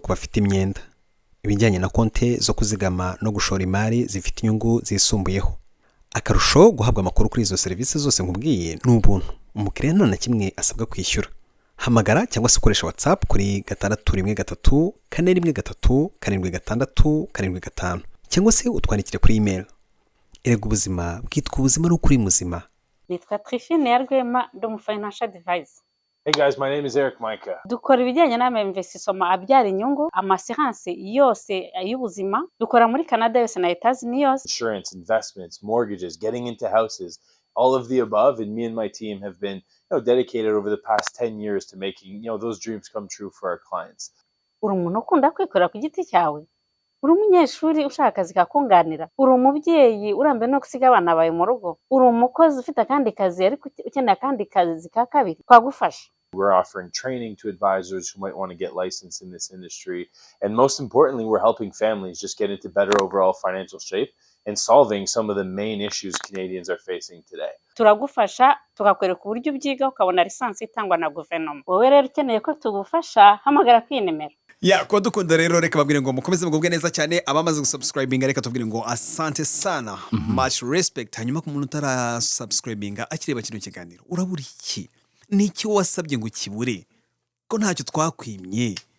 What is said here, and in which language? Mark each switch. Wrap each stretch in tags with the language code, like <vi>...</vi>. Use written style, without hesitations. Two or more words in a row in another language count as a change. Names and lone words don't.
<rw>ku bafite imyenda ibijyanye na konte zo kuzigama no gushora imari zifite inyungu zisumbuyeho akarusho guhabwa amakuru kuri izo serivisi zose nkubwiye n'ubuntu umukiriya nta na kimwe asabwa kwishyura hamagara cyangwa se ukoresha WhatsApp kuri 613 413 766 cyangwa se utwandikire kuri email erega ubuzima bwitwa ubuzima no kuri muzima nitwa Trifine ya Rwema ndo</rw> <en>financial advisor. Hey guys, my name is Eric Micah.</en> <rw>Dukora ibijyanye n'ama-investissement abyara inyungu, amasirance yose y'ubuzima. Dukora muri Canada yose na Etazi Unidos.</rw> <en>Insurance, investments, mortgages, getting into houses, all of the above, and me and my team have been, dedicated over the past 10 years to making, those dreams come true for our clients.</en> <rw>Uri umuntu ukunda kwikorera ku giti cyawe? Uri umunyeshuri ushaka akazi kakunganira? Uri umubyeyi urambe no gusiga abana bawe mu rugo? Uri umukozi ufite akandi kazi ariko ukeneye akandi kazi ka kabiri? Twagufasha.</rw> <en>We're offering training to advisors who might want to get licensed in this industry. And most importantly, we're helping families just get into better overall financial shape and solving some of the main issues Canadians are facing today.</en> <rw>Turagufasha, tukakwereka uburyo ubyiga ukabona lisansi itangwa na guverinoma. Wowe rero ukeneye ko tugufasha, hamagara kuri nimero. Ko dukunda rero reka babwire ngo mukomeze mugubwe neza cyane abamaze gusubscribinga reka tubwire ngo</rw> <sw>asante sana</sw> <en>much respect</en> <rw>hanyuma ku muntu utara subscribinga akireba kino kiganiro urabura iki niki wasabye ngo kibure ko ntacyo twakwimye</rw>